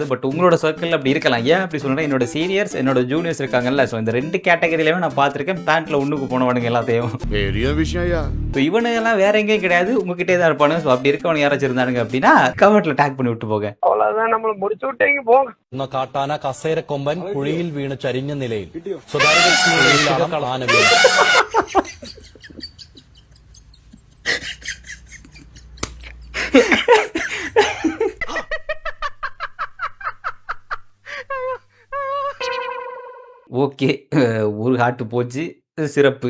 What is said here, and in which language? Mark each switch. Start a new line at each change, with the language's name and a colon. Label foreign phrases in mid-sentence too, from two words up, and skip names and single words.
Tamil: பட் உங்களோட சர்க்கிளில் அப்படி இருக்கலாம். ஏன் அப்படி சொன்னா, என்னோட சீனியர்ஸ் என்னோட ஜூனியர்ஸ் இருக்காங்கல்ல, ஸோ இந்த 2 கேட்டகரியிலுமே நான் பார்த்துருக்கேன் பேண்ட்ல ஒன்றுக்கு போனவனுங்க எல்லாத்தையும். பெரிய விஷயம். ஸோ இவனுங்கெல்லாம் வேற எங்கேயும் கிடையாது, உங்ககிட்டே தான் இருப்பானு. ஸோ அப்படி இருக்கவங்க யாராச்சும் இருந்தானுங்க அப்படின்னா
English: comment tag
Tamil: பண்ணி விட்டு போங்க. அவ்வளவுதான், நம்மள முடிச்சு விட்டீங்க போங்க.
Malayalam: കാട്ടാന കസേര കൊമ്പൻ കുഴിയിൽ വീണ് ചരിഞ്ഞ നിലയിൽ
Tamil: ஓகே, ஒரு ஹார்ட் போச்சு, சிறப்பு.